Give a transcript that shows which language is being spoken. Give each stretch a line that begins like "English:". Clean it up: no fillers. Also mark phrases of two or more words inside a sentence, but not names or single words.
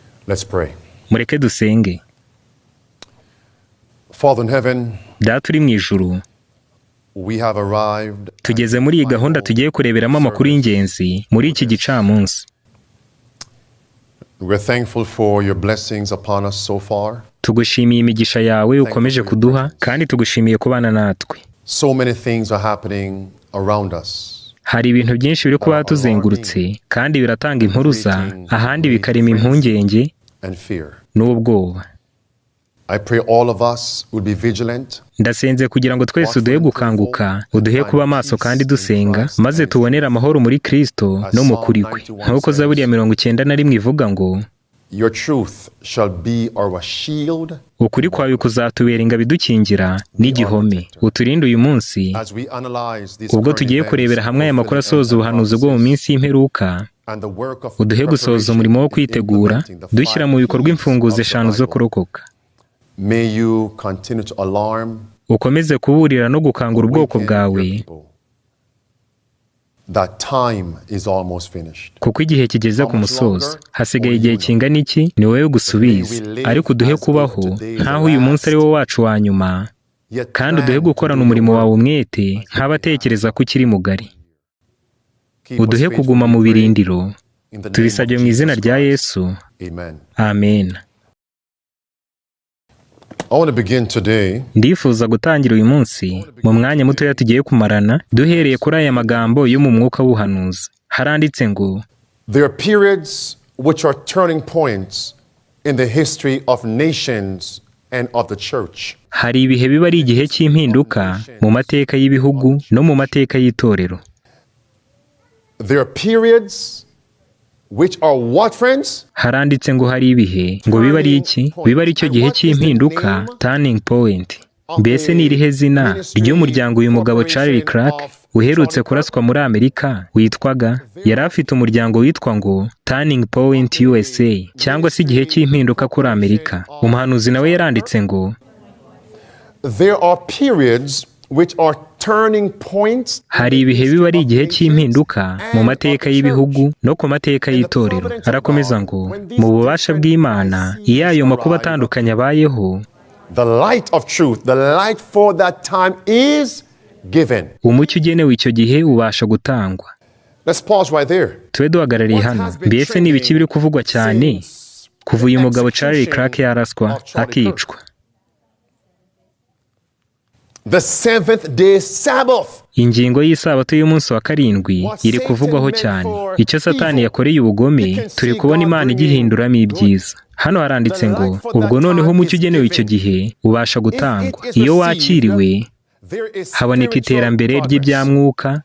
English: Let's pray.
Kinyarwanda: Mureke dusenge.
English: Father in heaven,
Kinyarwanda: Data uri mu ijuru,
English: we have arrived.
Kinyarwanda: tugeze muri iyi gahunda tugiye kureberamo amakuru y'ingenzi muri iki gicamunsi.
English: We're thankful for your blessings upon us so far.
Kinyarwanda: Tugushimiye imigisha yawe ukomeje kuduha kandi tugushimiye kubana natwe.
English: So many things are happening around us.
Kinyarwanda: Hari ibintu byinshi biri kuba tuzengurutse kandi biratanga impuruza, ahandi bikarema impungenge
English: And fear.
Kinyarwanda: n'ubwoba.
English: I pray all of us will be vigilant.
Kinyarwanda: Ndasenze kugira ngo twese uduhe gukanguka, uduhe kuba maso kandi dusenga, maze tubonere amahoro muri Kristo no mu kuri kwe. Nk'uko Zaburi ya 91 ivuga ngo,
English: Your truth shall be our shield.
Kinyarwanda: ukuri kwawe kuzatubera ingabo idukingira n'igihome. Uturinde uyu munsi
English: As we analyze these
Kinyarwanda: ubwo
English: current
Kinyarwanda: tugiye
English: events,
Kinyarwanda: kurebera hamwe aya makuru asoza ubuhanuzi bwo mu minsi y'imperuka,
English: and the work of
Kinyarwanda: uduhe gusoza umurimo wo kwitegura,
English: implementing the
Kinyarwanda: dushyira mu bikorwa imfunguzo 5 zo kurokoka.
English: May you continue to alarm
Kinyarwanda: Ukomeze kuburira no gukangura ubwoko bwawe,
English: that time is almost finished.
Kinyarwanda: kuko igihe kigeze ku musozo. Hasigaye igihe kingana iki? Ni wowe gusubiza. Ariko uduhe kubaho nk'aho uyu munsi ari wo wacu wa nyuma,
English: Yet
Kinyarwanda: kandi uduhe
English: plan
Kinyarwanda: gukorana
English: to do
Kinyarwanda: umurimo
English: your
Kinyarwanda: wawe
English: work.
Kinyarwanda: umwete nk'abatekereza ko ukiri mugari.
English: Keep us
Kinyarwanda: Uduhe
English: faithful,
Kinyarwanda: kuguma
English: we
Kinyarwanda: mu
English: pray.
Kinyarwanda: birindiro.
English: In the name
Kinyarwanda: Tubisabye
English: of
Kinyarwanda: mu izina
English: Jesus
Kinyarwanda: rya
English: Christ.
Kinyarwanda: Yesu.
English: Amen.
Kinyarwanda: Amen.
English: I want to begin today
Kinyarwanda: Ndifuza gutangira uyu munsi mu mwanya mutoya tugiye kumarana, duhereye kuri aya magambo yo mu mwuka w'ubuhanuzi. Haranditse ngo,
English: there are periods which are turning points in the history of nations and of the church.
Kinyarwanda: hari ibihe biba ari igihe cy'impinduka mu mateka y'ibihugu no mu mateka y'itorero.
English: There are periods which are what, friends?
Kinyarwanda: Haranditse ngo hari ibihe ngo biba ari iki? Biba ari cyo gihe cy'impinduka,
English: turning point.
Kinyarwanda: Mbese ni irihe zina ry'umuryango uyu mugabo Charlie Clark uherutse kuraswa muri Amerika witwaga? Yari afite umuryango witwa ngo Turning Point USA, cyangwa se igihe cy'impinduka kuri Amerika. Umuhanuzi nawe yaranditse ngo,
English: There are periods which are turning points.
Kinyarwanda: hari ibihe biba ari igihe cy'impinduka mu mateka y'ibihugu no ku mateka y'itorero. Arakomeza ngo, mu bubasha bw'Imana, iyo ayo makuba atandukanye abayeho,
English: The light of truth, the light for that time is given.
Kinyarwanda: umucyo ugenewe icyo gihe ubasha gutangwa.
English: Let's pause right there.
Kinyarwanda: Tube duhagarariye hano. Mbese ni ibiki biri kuvugwa cyane kuva uyu mugabo Charlie Clark yaraswa akicwa?
English: The seventh day Sabbath.
Kinyarwanda: Ingingo y'isabato y'umunsi wa karindwi iri kuvugwaho cyane. Icyo Satani yakoreye ubugome, turi kubona Imana igihinduramo ibyiza. Hano haranditse ngo, ubwo noneho umucyo ugenewe icyo gihe ubasha gutangwa. Iyo wakiriwe, haboneka iterambere ry'ibyamwuka,